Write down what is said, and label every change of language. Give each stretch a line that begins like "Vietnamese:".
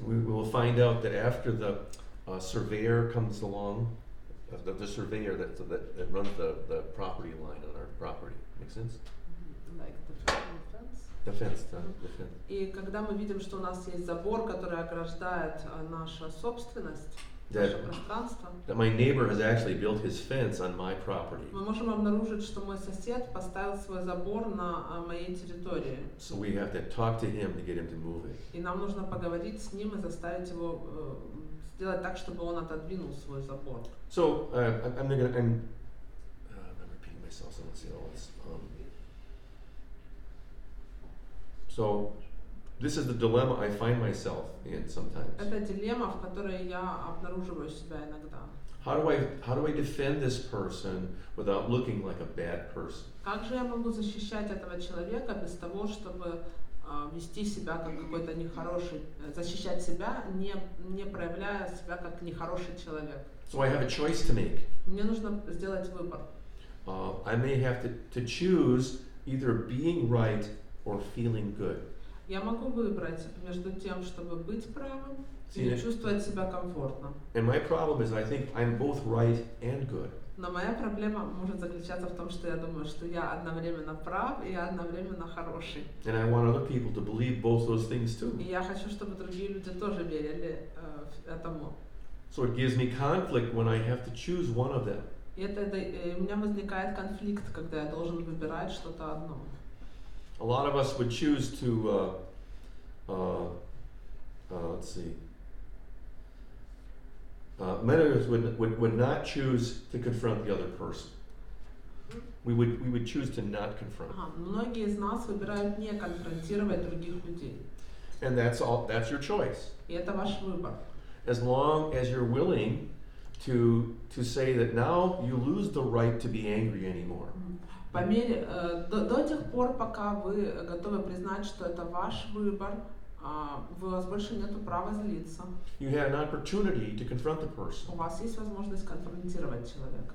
English: We will find out that after the surveyor comes along, the surveyor that runs the property line on our property. Make sense? Like the fence. The fence.
Russian: И когда мы видим, что у нас есть забор, который ограждает нашу собственность, наше пространство,
English: that my neighbor has actually built his fence on my property.
Russian: мы можем обнаружить, что мой сосед поставил свой забор на моей территории.
English: So we have to talk to him to get him to move it.
Russian: И нам нужно поговорить с ним и заставить его сделать так, чтобы он отодвинул свой забор.
English: So I'm repeating myself, so let's see all this. So this is the dilemma I find myself in sometimes.
Russian: Это дилемма, в которой я обнаруживаю себя иногда.
English: How do I defend this person without looking like a bad person?
Russian: Как же я могу защищать этого человека без того, чтобы вести себя как какой-то нехороший, защищать себя, не проявляя себя как нехороший человек?
English: So I have a choice to make.
Russian: Мне нужно сделать выбор.
English: I may have to choose either being right or feeling good.
Russian: Я могу выбрать между тем, чтобы быть правым и чувствовать себя комфортно.
English: And my problem is I think I'm both right and good.
Russian: Но моя проблема может заключаться в том, что я думаю, что я одновременно прав и я одновременно хороший.
English: And I want other people to believe both those things too.
Russian: И я хочу, чтобы другие люди тоже верили этому.
English: So it gives me conflict when I have to choose one of them.
Russian: И у меня возникает конфликт, когда я должен выбирать что-то одно.
English: A lot of us would choose to, let's see. Many of us would not choose to confront the other person. We would choose to not confront.
Russian: Многие из нас выбирают не конфронтировать других людей.
English: And that's your choice.
Russian: И это ваш выбор.
English: As long as you're willing to say that now you lose the right to be angry anymore.
Russian: По мере, до тех пор, пока вы готовы признать, что это ваш выбор, у вас больше нету права злиться.
English: You had an opportunity to confront the person.
Russian: У вас есть возможность конфронтировать человека.